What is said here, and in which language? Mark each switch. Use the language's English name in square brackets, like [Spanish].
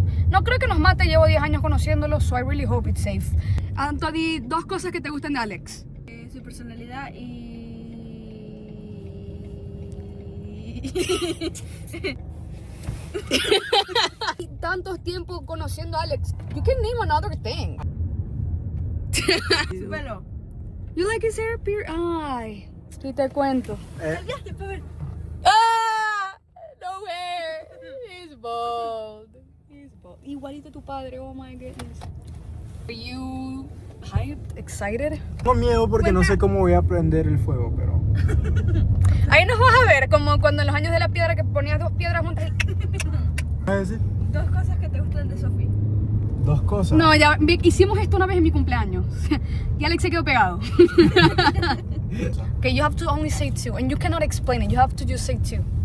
[Spanish] No creo que nos mate, llevo 10 años conociéndolo, [English] so I really hope it's safe. [Spanish] Anthony, 2 cosas que te gustan de Alex. Su personalidad y Tantos tiempos conociendo a Alex. [English] You can name another thing. [Spanish] su pelo. [English] You like his hair, [Spanish] Ay, y te cuento. [English] ¡Ah! No hair. He's bald. [Spanish] Igualito a tu padre, [English] oh my goodness. Are you hyped? Excited? [Spanish] Tengo miedo porque no sé cómo voy a prender el fuego, pero... Ahí nos vas a ver, como cuando en los años de la piedra que ponías 2 piedras juntas y... ¿Vas a decir? 2 cosas que te gustan de Sophie. 2 cosas. No, ya hicimos esto una vez en mi cumpleaños. Y Alex se quedó pegado. [English] Okay, you have to only say 2 and you cannot explain it. You have to just say 2.